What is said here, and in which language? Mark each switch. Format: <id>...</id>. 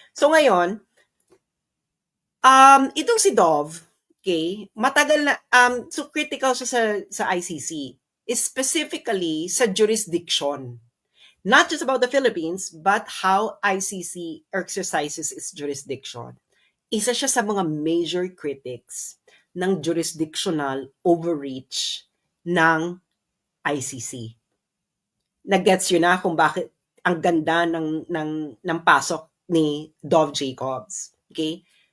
<tl>So ngayon, itong si Dov, okay, matagal na so critical siya sa ICC, specifically sa jurisdiction.</tl> <en>Not just about the Philippines, but how ICC exercises its jurisdiction.</en> <tl>Isa siya sa mga major critics ng jurisdictional overreach ng ICC. Nag-gets yun na kung bakit ang ganda ng pasok ni Dov Jacobs. Okay?</tl>